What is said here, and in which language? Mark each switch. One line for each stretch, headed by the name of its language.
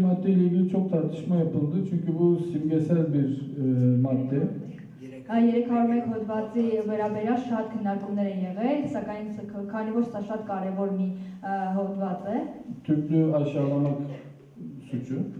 Turkish: maddeyle ilgili çok tartışma yapıldı çünkü bu simgesel bir madde.
Armenian: 301 հոդվածի վերաբերյալ շատ քննարկումներ են եղել, սակայն քանի որ սա շատ կարևոր մի հոդված է,
Turkish: Türklüğü aşağılamak suçu.